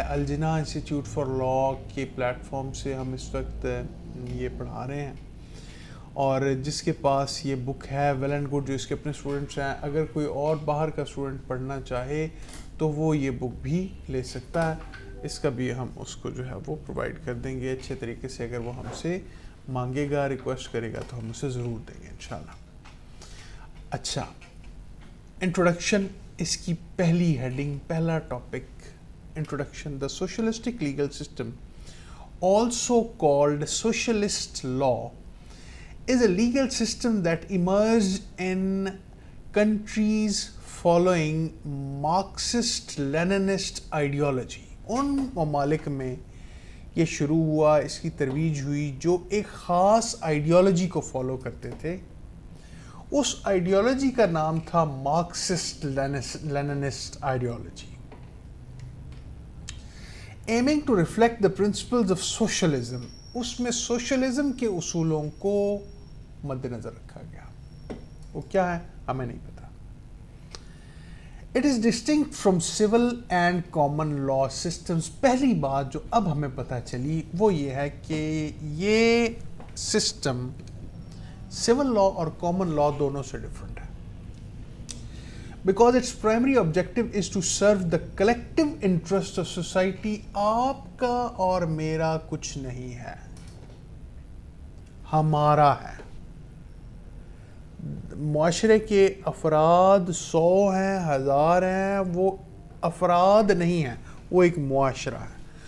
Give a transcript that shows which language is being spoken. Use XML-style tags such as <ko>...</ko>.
<ur>الجنا institute for law کے plate form سے ہم اس وقت یہ پڑھا رہے ہیں, اور جس کے پاس یہ بک ہے ویل اینڈ گڈ, جو اس کے اپنے اسٹوڈنٹس ہیں. اگر کوئی اور باہر کا اسٹوڈنٹ پڑھنا چاہے تو وہ یہ بک بھی لے سکتا ہے. اس کا بھی ہم اس کو جو ہے وہ پرووائڈ کر دیں گے اچھے طریقے سے. اگر وہ ہم سے مانگے گا, ریکویسٹ کرے گا, تو ہم اسے ضرور دیں گے انشاءاللہ. اچھا, انٹروڈکشن, اس کی پہلی ہیڈنگ, پہلا topic, introduction.</ur> <en>The socialistic legal system, also called socialist law, is a legal system that emerged in countries following Marxist-Leninist ideology.</en> <ur>ان ممالک میں یہ شروع ہوا, اس کی ترویج ہوئی جو ایک خاص آئیڈیالوجی کو فالو کرتے تھے. اس آئیڈیالوجی کا نام تھا Marxist لیننسٹ ideology,</ur> <en>aiming to reflect the principles of socialism.</en> <ur>اس میں سوشلزم کے اصولوں کو مد نظر رکھا گیا. وہ کیا ہے ہمیں نہیں پتا.</ur> <en>It is distinct from civil and common law systems.</en> <ur>پہلی بات جو اب ہمیں پتہ چلی وہ یہ ہے کہ یہ سسٹم سول لا اور کامن لا دونوں سے ڈفرینٹ ہے.</ur> <en>Because its primary objective is to serve the collective interest of society.</en> <ur>آپ کا اور میرا کچھ نہیں ہے, ہمارا ہے. معاشرے کے افراد 100 ہیں, 1000 ہیں, وہ افراد نہیں ہیں, وہ ایک معاشرہ ہے.</ur>